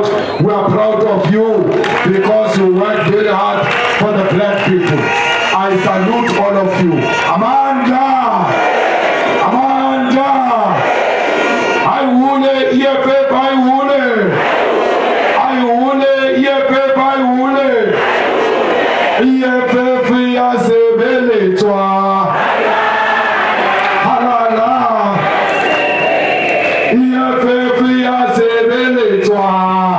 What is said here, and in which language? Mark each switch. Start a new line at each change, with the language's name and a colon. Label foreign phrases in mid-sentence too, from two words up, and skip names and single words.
English: We are proud of you because you work very hard for the black people. I salute all of you. Amanda!
Northern Sotho: Amanda! I wule EFF, I wule! I wule EFF, I wule! EFF ya sebele twa. Halala! EFF ya sebele twa.